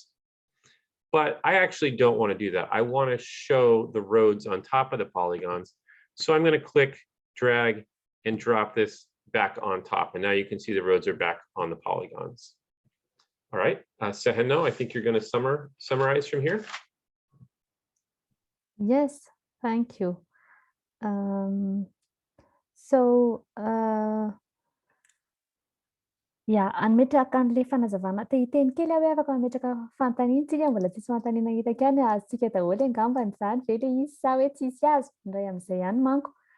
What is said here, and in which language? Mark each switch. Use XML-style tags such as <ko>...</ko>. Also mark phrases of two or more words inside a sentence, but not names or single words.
<en>But I actually don't want to do that. I want to show the roads on top of the polygons. So I'm going to click, drag, and drop this back on top. And now you can see the roads are back on the polygons. All right, Seheno, I think you're going to summarize from here. Yes, thank you.</en> <mg>Ametraka an'le fanazavana iteny kely aho hoe afaka ametraka fantaniana tsika mbola tsisy fantaniana hitaka ihany azontsika daholo angambany izany ve le izy sa hoe tsisy azo indray amin'izay ihany manko.</mg>